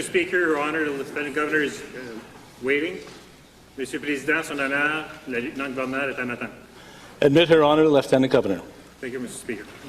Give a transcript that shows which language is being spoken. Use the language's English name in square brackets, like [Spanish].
[English] Speaker, Your Honour, the Lieutenant Governor is waiting. [French] Monsieur le Président, son honneur, le lieutenant-gouverneur est en attente. [English] Admit Her Honor, the Lieutenant Governor. Thank you, Mr. Speaker.